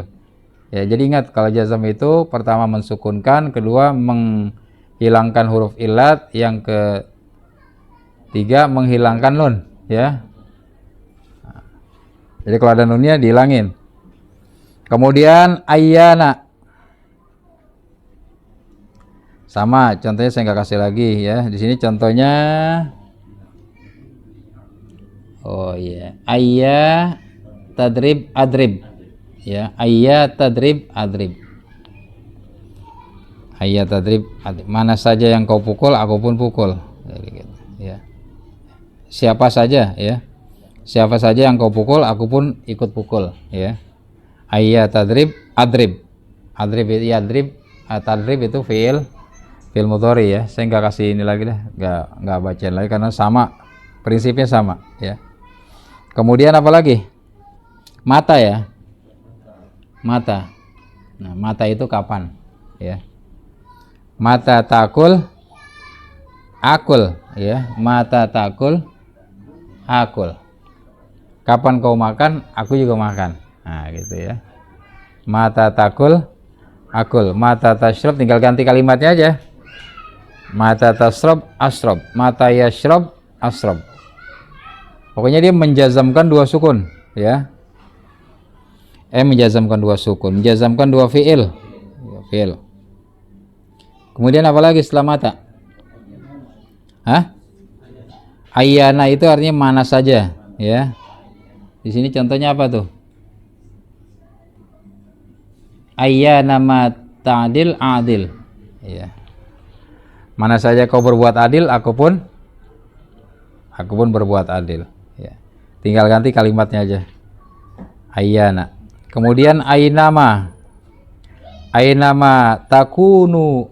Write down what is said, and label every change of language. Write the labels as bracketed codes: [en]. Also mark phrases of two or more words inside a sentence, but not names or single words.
[id] Ya, jadi ingat, kalau jazam itu pertama mensukunkan, kedua menghilangkan huruf illat, yang ketiga menghilangkan nun ya. Jadi kalau ada nunnya dihilangin. Kemudian ayyana sama, contohnya saya nggak kasih lagi ya. Di sini contohnya [ar] أيا تضرب أضرب [id] ya. [ar] أيا تضرب أضرب. أيا تضرب أضرب. [id] Mana saja yang kau pukul, aku pun pukul. Jadi gitu ya. Siapa saja ya. Siapa saja yang kau pukul, aku pun ikut pukul ya. [ar] أيا تضرب أضرب. [id] Adrib itu adrib, tadrib itu [ar] فعل مضارع [id] ya. Saya nggak kasih ini lagi deh, nggak bacain lagi karena sama, prinsipnya sama ya. Kemudian apa lagi? Mata ya. Mata. Nah, mata itu kapan ya? [ar] متى تأكل آكل ya. متى تأكل آكل. [id] Kapan kau makan, aku juga makan. Nah, gitu ya. [ar] متى تأكل آكل. متى تشرب, [id] tinggal ganti kalimatnya aja. [ar] متى تشرب أشرب. متى يشرب أشرب. [id] Pokoknya dia menjazamkan dua sukun ya. Menjazamkan dua sukun, menjazamkan dua fi'il. Kemudian apa lagi setelah mata? Hah? Ayyana itu artinya mana saja, ya. Di sini contohnya apa tuh? [ar] أيان ما تعدل أعدل. Ya. [id] Mana saja kau berbuat adil, aku pun berbuat adil. Ya. Tinggal ganti kalimatnya aja. Ayyana. Kemudian ainama. [ar] أينما تكونوا.